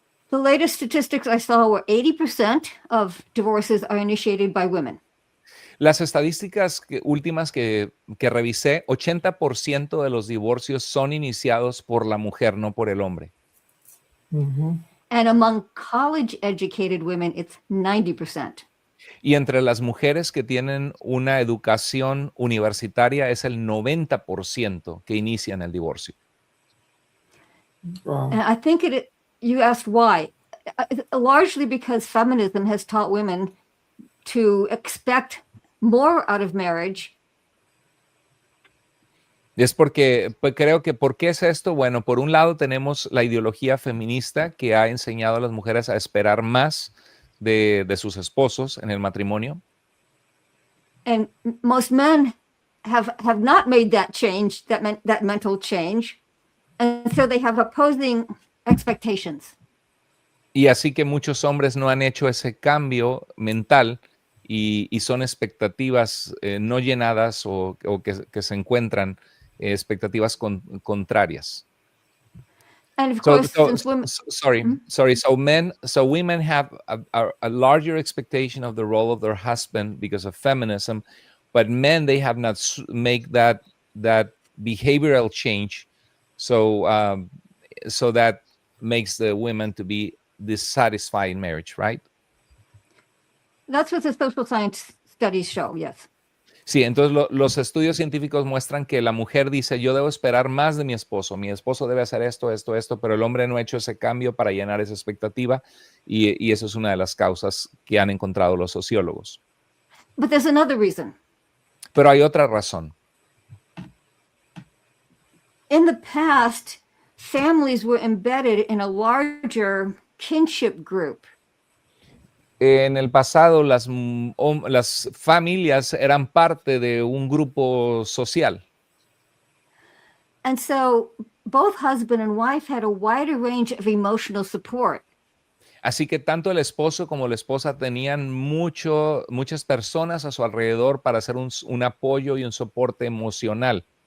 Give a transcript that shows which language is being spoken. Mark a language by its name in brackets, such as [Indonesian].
[English] The latest statistics I saw were 80% of divorces are initiated by women. [Spanish] Las estadísticas últimas que revisé, 80% de los divorcios son iniciados por la mujer, no por el hombre. Ujú. [English] And among college-educated women, it's 90%. [Spanish] Y entre las mujeres que tienen una educación universitaria es el 90% que inician el divorcio. Wow. [English] And I think you asked why. Largely because feminism has taught women to expect more out of marriage. [Spanish] Es porque, pues creo que, ¿por qué es esto? Bueno, por un lado tenemos la ideología feminista que ha enseñado a las mujeres a esperar más de sus esposos en el matrimonio. [English] And most men have not made that change, that mental change. And so they have opposing expectations. [Spanish] Y así que muchos hombres no han hecho ese cambio mental y son expectativas no llenadas o que se encuentran expectativas contrarias. [English] And of course, since women, So women have a larger expectation of the role of their husband because of feminism, but men, they have not make that behavioral change. So that makes the women to be dissatisfied in marriage, right? that's what the social science studies show, yes. [Spanish] Sí, entonces los estudios científicos muestran que la mujer dice, yo debo esperar más de mi esposo debe hacer esto, pero el hombre no ha hecho ese cambio para llenar esa expectativa y eso es una de las causas que han encontrado los sociólogos. [English] But there's another reason. [Spanish] Pero hay otra razón. [English] In the past, families were embedded in a larger kinship group. [Spanish] En el pasado, las familias eran parte de un grupo social. [English] And so both husband and wife had a wider range of emotional support. [Spanish] Así que tanto el esposo como la esposa tenían muchas personas a su alrededor para hacer un apoyo y un soporte emocional.